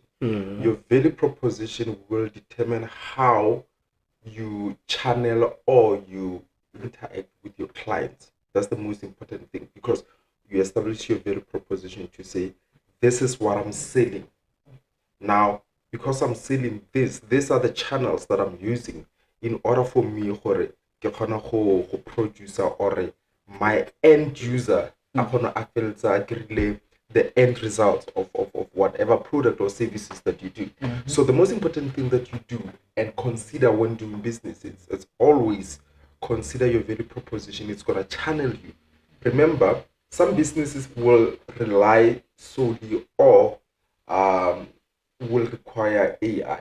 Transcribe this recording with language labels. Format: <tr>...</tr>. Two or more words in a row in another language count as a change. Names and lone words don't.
<en>Your value proposition will determine how you channel or you interact with your clients. That's the most important thing, because you establish your value proposition to say, this is what I'm selling. Now, because I'm selling this, these are the channels that I'm using in order for me</en> <nso>gore ke kgona go</nso> <en>producer or my end user</en> <nso>a kgona a feletsa a kry-ile</nso> <en>the end result of whatever product or services that you do. So the most important thing that you do and consider when doing business is always consider your value proposition. It's going to channel you. Remember, some businesses will rely solely or will require AI.</en>